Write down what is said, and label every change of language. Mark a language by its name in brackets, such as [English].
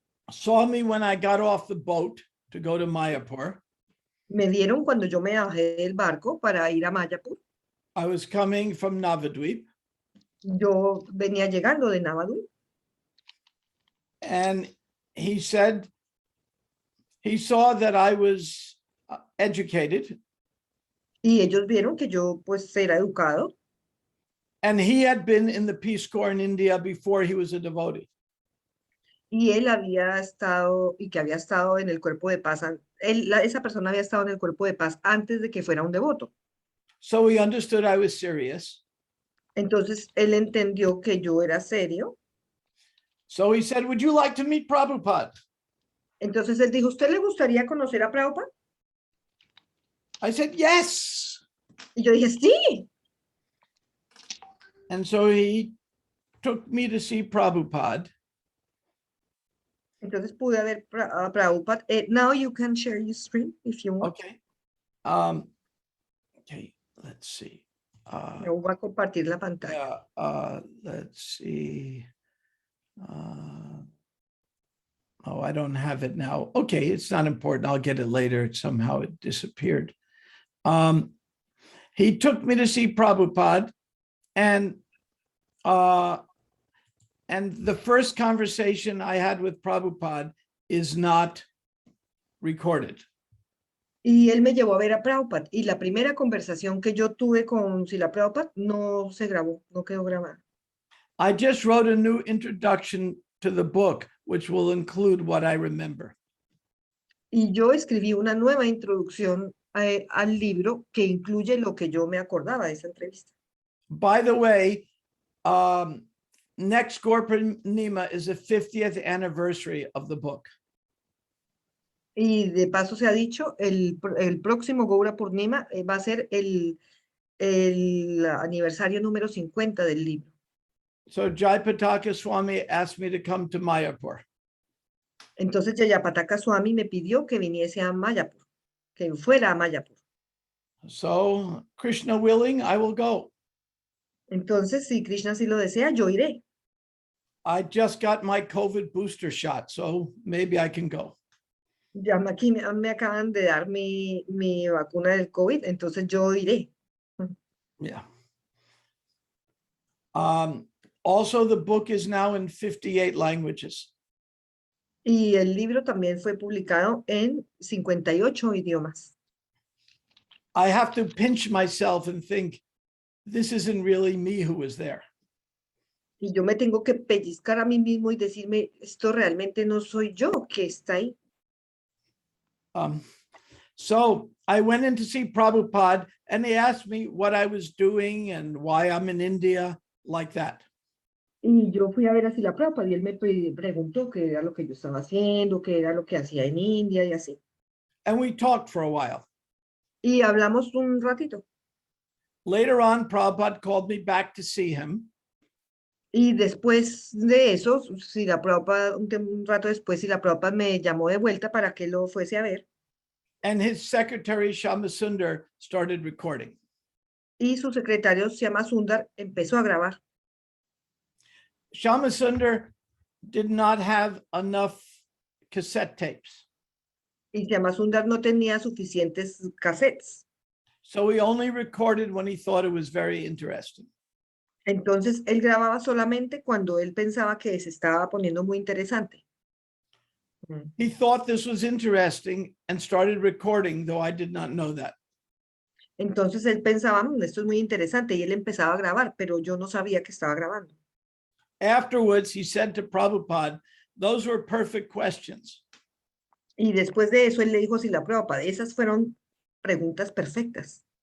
[English] saw me when I got off the boat to go to Mayapur. [Spanish] me vieron cuando yo me bajé del barco para ir a Mayapur. [English] I was coming from Navadvip, [Spanish] Yo venía llegando de Navadú [English] and he said he saw that I was educated, [Spanish] y ellos vieron que yo pues era educado [English] and he had been in the Peace Corps in India before he was a devotee. [Spanish] y él había estado y que había estado en el cuerpo de paz. Esa persona había estado en el cuerpo de paz antes de que fuera un devoto. [English] So he understood I was serious. [Spanish] Entonces él entendió que yo era serio. [English] So he said, "Would you like to meet Prabhupada?" [Spanish] Entonces él dijo, ¿usted le gustaría conocer a Prabhupada? [English] I said, "Yes." [Spanish] Y yo dije, sí. [English] And so he took me to see Prabhupada. [Spanish] Entonces pude ver a Prabhupada. [English] Now you can share your screen if you want. Okay. Okay, let's see. [Spanish] Yo voy a compartir la pantalla. [English] Yeah, let's see. Oh, I don't have it now. Okay, it's not important. I'll get it later. Somehow it disappeared. He took me to see Prabhupada, and the first conversation I had with Prabhupada is not recorded. [Spanish] Y él me llevó a ver a Prabhupada. Y la primera conversación que yo tuve con Srila Prabhupada no se grabó, no quedó grabada. [English] I just wrote a new introduction to the book, which will include what I remember. [Spanish] Y yo escribí una nueva introducción al libro que incluye lo que yo me acordaba de esa entrevista. [English] By the way, next Gaur Purnima is the 50th anniversary of the book. [Spanish] Y de paso se ha dicho, el próximo Gaura Purnima va a ser el aniversario número 50 del libro. [English] So Jayapataka Swami asked me to come to Mayapur. [Spanish] Entonces Jayapataka Swami me pidió que viniese a Mayapur, que fuera a Mayapur. [English] So Krishna willing, I will go. [Spanish] Entonces, si Krishna sí lo desea, yo iré. [English] I just got my COVID booster shot, so maybe I can go. [Spanish] Ya aquí me acaban de dar mi vacuna del COVID, entonces yo iré. [English] Yeah. Also, the book is now in 58 languages. [Spanish] Y el libro también fue publicado en 58 idiomas. [English] I have to pinch myself and think, this isn't really me who was there. [Spanish] Y yo me tengo que pellizcar a mí mismo y decirme, esto realmente no soy yo que está ahí. [English] So I went in to see Prabhupada, and he asked me what I was doing and why I'm in India, like that. [Spanish] Y yo fui a ver a Srila Prabhupada y él me preguntó qué era lo que yo estaba haciendo, qué era lo que hacía en India y así. [English] And we talked for a while. [Spanish] Y hablamos un ratito. [English] Later on, Prabhupada called me back to see him. [Spanish] Y después de eso, Srila Prabhupada, un rato después, Srila Prabhupada me llamó de vuelta para que lo fuese a ver. [English] And his secretary, Shamasundar, started recording. [Spanish] Y su secretario, se llama Sundar, empezó a grabar. [English] Shamasundar did not have enough cassette tapes. [Spanish] Y se llama Sundar no tenía suficientes cassettes. [English] So he only recorded when he thought it was very interesting. [Spanish] Entonces, él grababa solamente cuando él pensaba que se estaba poniendo muy interesante. [English] He thought this was interesting and started recording, though I did not know that. [Spanish] Entonces, él pensaba, esto es muy interesante, y él empezaba a grabar, pero yo no sabía que estaba grabando. [English] Afterwards, he said to Prabhupada, those were perfect questions. [Spanish] Y después de eso, él le dijo a Srila Prabhupada, esas fueron preguntas perfectas.